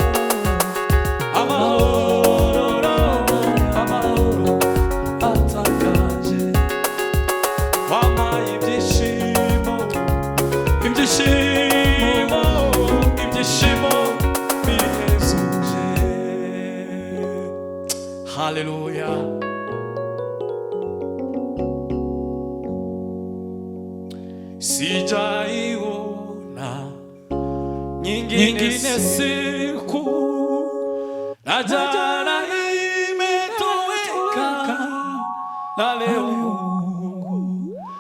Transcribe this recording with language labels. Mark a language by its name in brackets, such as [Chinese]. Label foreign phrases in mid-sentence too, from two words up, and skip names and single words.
[Kinyarwanda] amahoro amahoro atangaje wampaye ibyishimo ibyishimo ibyishimo bihezuje [Swahili] haleluya sijaiona nyingine siku na jana imetoweka na leo Mungu